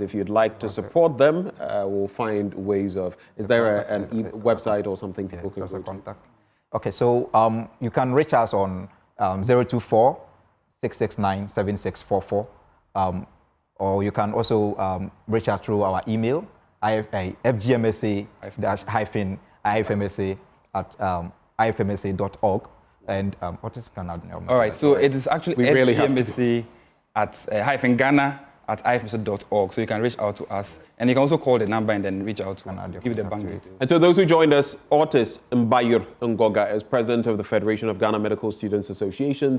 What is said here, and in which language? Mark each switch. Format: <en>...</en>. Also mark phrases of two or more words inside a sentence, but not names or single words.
<en>If you'd like to support them, we'll find ways of... Is there an website or something people can go to? Okay, so you can reach us on 024-669-7644, or you can also reach us through our email, fgmsa-ifmsa@ifmsa.org. And what is Ghana? All right, so it is actually fgmsa@-ghana ifmc.org, so you can reach out to us. And you can also call the number and then reach out to us, give the bank details. And so those who joined us, Otis Mbayur Ngoga is president of the Federation of Ghana Medical Students Associations.</en>